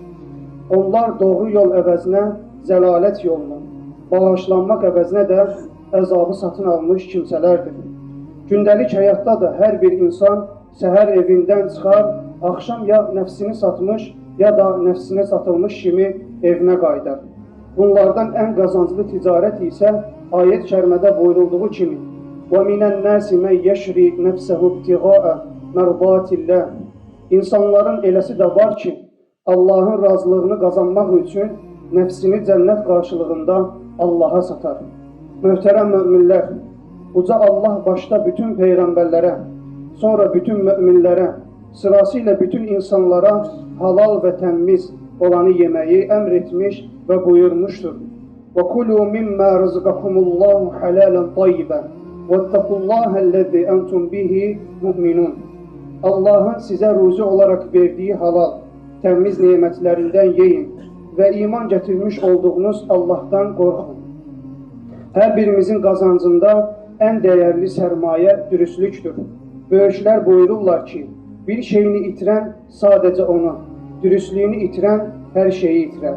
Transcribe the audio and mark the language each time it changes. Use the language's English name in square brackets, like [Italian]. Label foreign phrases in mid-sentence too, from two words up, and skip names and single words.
[Azerbaijani] Onlar doğru yol əvəzinə zəlalət yolunu, bağışlanmaq əvəzinə də əzabı satın almış kimsələrdir. Gündəlik həyatda da hər bir insan səhər evindən çıxar, axşam ya nəfsini satmış, ya da nəfsinə satılmış kimi evinə qayıdar. Bunlardan ən qazanclı ticarət isə ayət kərimədə buyurulduğu kimi [Arabic] وَمِنَ النَّاسِ مَنْ يَشْرِي نَفْسَهُ ابْتِغَاءَ مَرْضَاتِ اللّٰهِ. [Azerbaijani] İnsanların eləsi də var ki, Allahın razılığını qazanmaq üçün nəfsini cənnət qarşılığında Allaha satar. Möhtərəm möminlər, uca Allah başda bütün peyğəmbərlərə, sonra bütün möminlərə, sırasıyla bütün insanlara halal və təmmiz olanı yeməyi əmr etmiş və buyurmuşdur. [Arabic] وَكُلُوا مِمَّا رَزْقَكُمُ اللّٰهُ حَلَالًا طَيِّبًا وَاتَّقُوا اللّٰهَ الَّذِي أَنْتُمْ بِهِ مُؤْمِنُونَ. [Turkish] Allah'ın size ruzi olarak verdiği halal, [Azerbaijani] təmiz nemətlərindən yeyin və iman gətirmiş olduğunuz Allah'tan qorxun. Hər birimizin qazancında ən dəyərli sərmayə dürüstlükdür. Böyüklər buyururlar ki, bir şeyini itirən sadəcə onu, dürüstlüyünü itirən hər şeyi itirər.